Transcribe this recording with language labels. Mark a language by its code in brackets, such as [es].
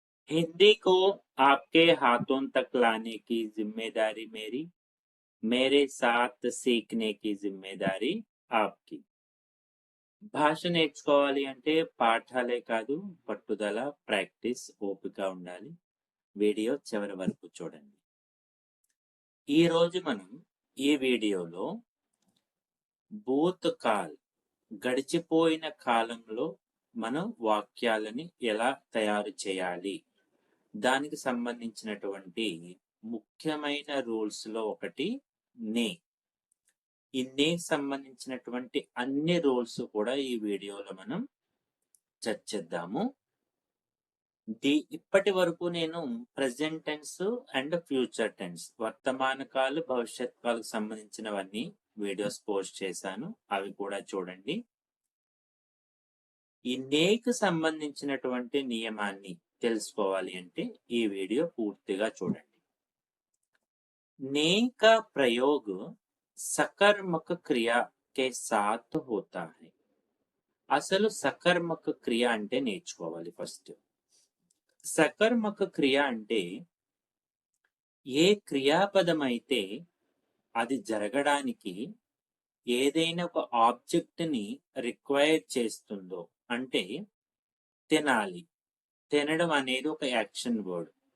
[hi] हिंदी को आपके हाथों तक लाने की जिम्मेदारी मेरी, मेरे साथ सीखने की जिम्मेदारी आपकी. [te] భాష నేర్చుకోవాలి అంటే పాఠాలే కాదు, పట్టుదల, ప్రాక్టీస్, ఓపిక ఉండాలి. వీడియో చివరి వరకు చూడండి. ఈ రోజు మనం ఈ వీడియోలో భూతకాల్ గడిచిపోయిన కాలంలో మనం వాక్యాలని ఎలా తయారు చేయాలి, దానికి సంబంధించినటువంటి ముఖ్యమైన రూల్స్ లో ఒకటి నే. ఈ నేకి సంబంధించినటువంటి అన్ని రూల్స్ కూడా ఈ వీడియోలో మనం చర్చిద్దాము. ఇప్పటి వరకు నేను [en] present tense and future tense, [te] వర్తమాన కాలు, భవిష్యత్ కాలకు సంబంధించినవన్నీ వీడియోస్ పోస్ట్ చేశాను, అవి కూడా చూడండి. ఈ నేకి సంబంధించినటువంటి నియమాన్ని తెలుసుకోవాలి అంటే ఈ వీడియో పూర్తిగా చూడండి. [hi] ने का प्रयोग सकर्मक क्रिया के साथ होता है. [te] అసలు సకర్మక క్రియ అంటే నేర్చుకోవాలి. ఫస్ట్ సకర్మక క్రియ అంటే ఏ క్రియాపదం అయితే అది జరగడానికి ఏదైనా ఒక ఆబ్జెక్ట్ ని రిక్వైర్ చేస్తుందో, అంటే తినాలి, తినడం అనేది ఒక యాక్షన్ వర్డ్.